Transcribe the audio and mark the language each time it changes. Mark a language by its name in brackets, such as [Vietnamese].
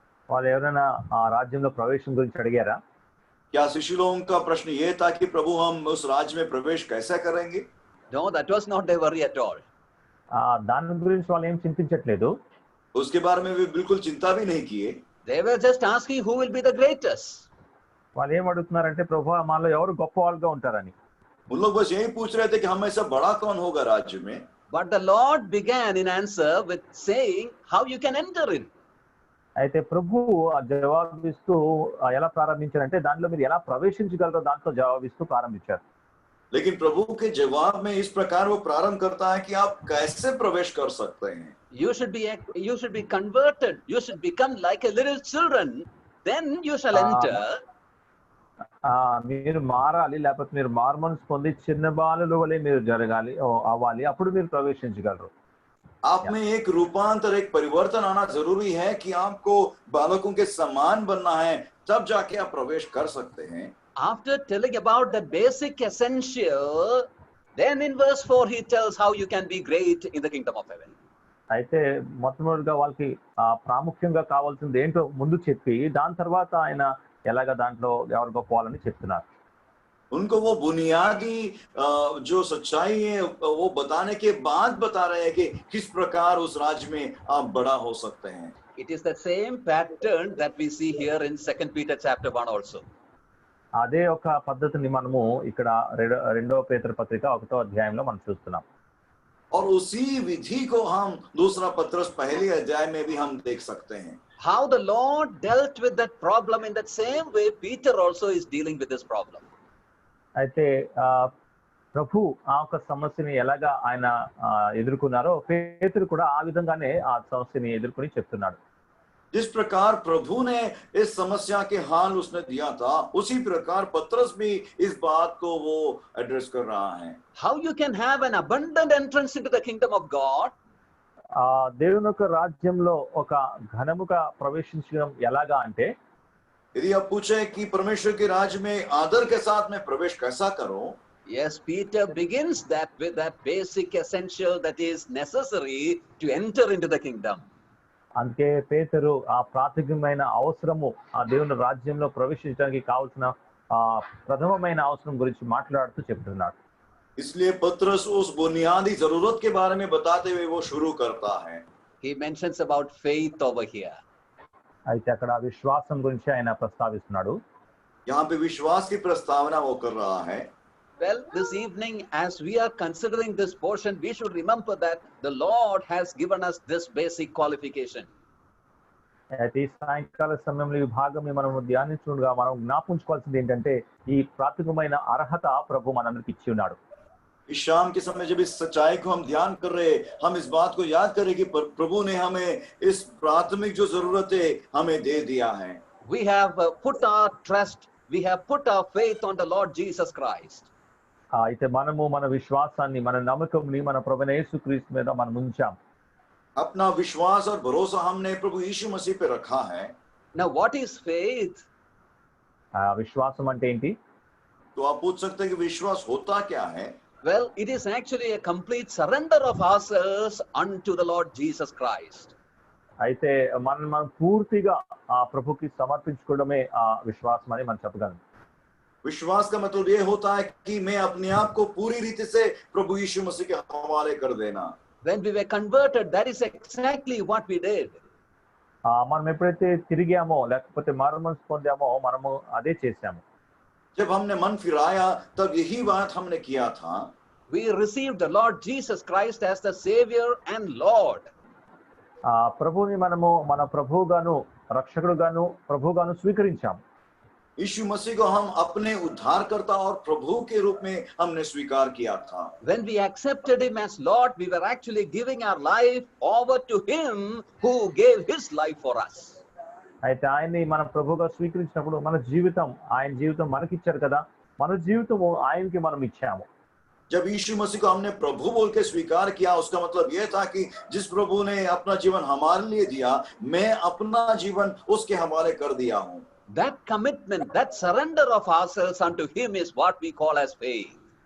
[Telugu] వాళ్ళు ఎవరైనా ఆ రాజ్యంలో ప్రవేశం గురించి అడిగారా? [Hindi] क्या शिष्य लोगों का प्रश्न ये था कि प्रभु हम उस राज्य में प्रवेश कैसे करेंगे? [English] No, that was not their worry at all. [Telugu] దాని గురించి వాళ్ళు ఏం చింతించట్లేదు. [Hindi] उसके बारे में वे बिल्कुल चिंता भी नहीं किए. [English] They were just asking who will be the greatest. [Telugu] వాళ్ళు ఏం అడుగుతున్నారంటే ప్రభు మాలో ఎవరు గొప్ప వాళ్ళుగా ఉంటారని. [Hindi] उन लोग बस यही पूछ रहे थे कि हम ऐसा बड़ा कौन होगा राज्य में. [English] But the Lord began in answer with saying how you can enter in. [Telugu] అయితే ప్రభు ఆ జవాబిస్తూ ఎలా ప్రారంభించారంటే దాంట్లో మీరు ఎలా ప్రవేశించగలరో దాంతో జవాబిస్తూ ప్రారంభించారు. [Hindi] लेकिन प्रभु के जवाब में इस प्रकार वो प्रारंभ करता है कि आप कैसे प्रवेश कर सकते हैं. [English] You should be converted. You should become like a little children. Then you shall enter. [Telugu] మీరు మారాలి, లేకపోతే మీరు మారుమనసు పొంది చిన్న బాలుల వలె మీరు జరగాలి అవ్వాలి, అప్పుడు మీరు ప్రవేశించగలరు. [Hindi] आप में एक रूपांतर, एक परिवर्तन आना जरूरी है कि आपको बालकों के समान बनना है, तब जाके आप प्रवेश कर सकते हैं. [English] After telling about the basic essential, then in verse 4 he tells how you can be great in the kingdom of heaven. [Telugu] అయితే మొట్టమొదటిగా వాళ్ళకి ప్రాముఖ్యంగా కావాల్సింది ఏంటో ముందు చెప్పి దాని తర్వాత ఆయన ఎలాగ దాంట్లో ఎవరు గొప్పవాలని చెప్తున్నారు. [Hindi] उनको वो बुनियादी जो सच्चाई है वो बताने के बाद बता रहे हैं कि किस प्रकार उस राज्य में आप बड़ा हो सकते हैं. [English] It is the same pattern that we see here in 2 Peter chapter 1 also. [Telugu] అదే ఒక పద్ధతిని మనము ఇక్కడ 2వ పేతురు పత్రిక 1వ అధ్యాయంలో మనం చూస్తున్నాం. [Hindi] और उसी विधि को हम दूसरा पत्रस पहले अध्याय में भी हम देख सकते हैं. [English] How the Lord dealt with that problem, in that same way Peter also is dealing with this problem. [Telugu] అయితే ప్రభు ఆ ఒక సమస్యని ఎలాగా ఆయన ఎదుర్కొన్నారో పేతురు కూడా ఆ విధంగానే ఆ సమస్యని ఎదుర్కొని చెప్తున్నాడు. [Hindi] जिस प्रकार प्रभु ने इस समस्या के हाल उसने दिया था, उसी प्रकार पत्रस भी इस बात को वो एड्रेस कर रहा है. [English] How you can have an abundant entrance into the kingdom of God? [Telugu] దేవుని యొక్క రాజ్యంలో ఒక ఘనముగా ప్రవేశించడం ఎలాగా అంటే, [Hindi] यदि आप पूछे कि परमेश्वर के राज्य में आदर के साथ में प्रवेश कैसा करूं, [English] Yes, Peter begins that with that basic essential that is necessary to enter into the kingdom. [Telugu] అందుకే పేతురు ఆ ప్రాథమికమైన అవసరము ఆ దేవుని రాజ్యంలో ప్రవేశించడానికి కావాల్సిన ప్రథమమైన అవసరం గురించి మాట్లాడుతూ చెప్తున్నాడు. [Hindi] इसलिए पत्रस उस बुनियादी जरूरत के बारे में बताते हुए वो शुरू करता है. [English] He mentions about faith over here. [Telugu] అయితే అక్కడ విశ్వాసం గురించి ఆయన ప్రస్తావిస్తున్నాడు. [Hindi] यहाँ पे विश्वास की प्रस्तावना वो कर रहा है. [English] Well, this evening, as we are considering this portion, we should remember that the Lord has given us this basic qualification. [Telugu] అయితే ఈ సాయంకాల సమయంలో ఈ భాగం మనం ధ్యానించుగా మనం జ్ఞాపించుకోవాల్సింది ఏంటంటే ఈ ప్రాథమికమైన అర్హత ప్రభు మనందరికి ఇచ్చి ఉన్నాడు. [Hindi] इस शाम के समय जब इस सच्चाई को हम ध्यान कर रहे, हम इस बात को याद करें कि प्रभु ने हमें इस प्राथमिक जो जरूरत है हमें दे दिया है. [English] We have put our trust, we have put our faith on the Lord Jesus Christ. [Telugu] అయితే మనము మన విశ్వాసాన్ని మన నమ్మకంని మన ప్రభువైన యేసుక్రీస్తు మీద మనం ఉంచాం. [Hindi] अपना विश्वास और भरोसा हमने प्रभु यीशु मसीह पे रखा है. [English] Now what is faith? [Telugu] విశ్వాసం అంటే ఏంటి? [Hindi] तो आप पूछ सकते हैं कि विश्वास होता क्या है. [English] Well, it is actually a complete surrender of ourselves unto the Lord Jesus Christ. [Telugu] అయితే మనం పూర్తిగా ఆ ప్రభుకి సమర్పించుకోవడమే ఆ విశ్వాసం అని మనం చెప్పగలం. [Hindi] विश्वास का मतलब ये होता है कि मैं अपने आप को पूरी रीति से प्रभु यीशु मसीह के हवाले कर देना. [English] When we were converted, that is exactly what we did. [Telugu] మనం ఎప్పుడైతే తిరిగామో లేకపోతే మారుమనసు పొందామో మనము అదే చేశాము. [Hindi] जब हमने मन फिराया तब यही बात हमने किया था. [English] We received the Lord Jesus Christ as the Savior and Lord. [Telugu] ప్రభుని మనము మన ప్రభువుగాను రక్షకుడుగాను ప్రభువుగాను స్వీకరించాము. [Hindi] यीशु मसीह को हम अपने उद्धारकर्ता और प्रभु के रूप में हमने स्वीकार किया था. [English] When we accepted him as Lord, we were actually giving our life over to him who gave his life for us. [Telugu] అయితే ఆయన్ని మన ప్రభుగా స్వీకరించినప్పుడు మన జీవితం ఆయన జీవితం మనకిచ్చారు కదా, మన జీవితము ఆయనకి మనం ఇచ్చాము. [Hindi] जब यीशु मसीह को हमने प्रभु बोल के स्वीकार किया, उसका मतलब यह था कि जिस प्रभु ने अपना जीवन हमारे लिए दिया, मैं अपना जीवन उसके हवाले कर दिया हूं. [English] That commitment, that surrender of ourselves unto him is what we call as faith.